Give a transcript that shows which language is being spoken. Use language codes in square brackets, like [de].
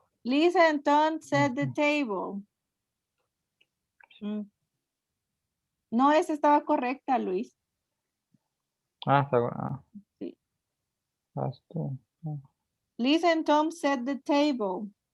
[en] Lisa and Tom set the table. [es] No, esa estaba correcta, Luis. Está bueno. Sí. [en] Has to. Lisa and Tom set the table.